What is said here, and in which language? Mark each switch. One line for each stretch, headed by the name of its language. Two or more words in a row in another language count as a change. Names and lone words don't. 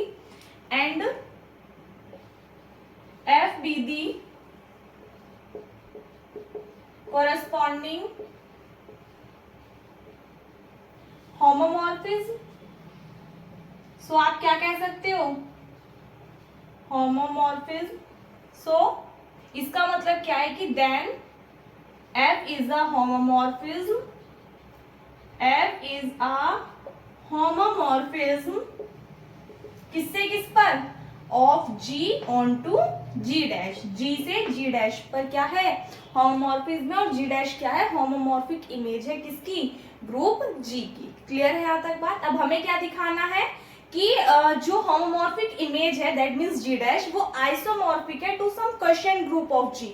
English: and F be the corresponding homomorphism,
Hindi: सो आप क्या कह सकते हो, होमोमॉर्फिज्म। सो इसका मतलब क्या है कि
English: then F is a homomorphism. F is a homomorphism
Hindi: किससे किस पर,
English: of G onto G dash,
Hindi: G से G डैश पर क्या है, होमोमॉर्फिज्म है, और G डैश क्या है,
English: homomorphic image
Hindi: है किसकी, ग्रुप G की। क्लियर है यहाँ तक बात। अब हमें क्या दिखाना है कि जो
English: homomorphic image
Hindi: है
English: that means G dash,
Hindi: वो आइसोमॉर्फिक है
English: to some question group of G.